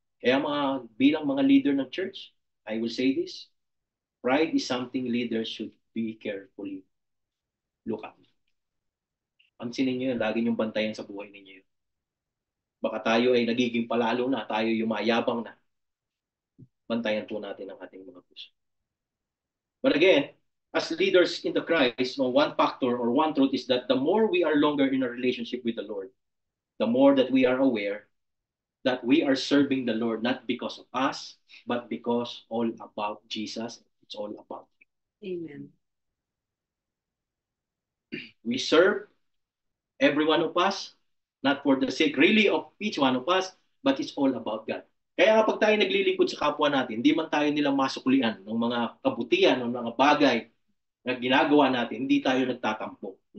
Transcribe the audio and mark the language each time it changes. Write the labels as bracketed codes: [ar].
[tl] Kaya bilang mga leader ng church, [en] I will say this, pride is something leaders should be carefully look at. [tl] Pansinin niyo yun, lagi niyong bantayan sa buhay ninyo. Baka tayo ay nagiging palalo na, tayo yumayabang na. Bantayan po natin ang ating mga puso. [en] But again, as leaders in the Christ, one factor or one truth is that the more we are longer in a relationship with the Lord, the more that we are aware that we are serving the Lord not because of us, but because all about Jesus. It's all about Him. Amen. We serve every one of us, not for the sake really of each one of us, but it's all about God. [tl] Kaya kapag tayo naglilingkod sa kapwa natin, hindi man tayo nilang masuklian ng mga kabutihan, ng mga bagay na ginagawa natin, hindi tayo nagtatampo.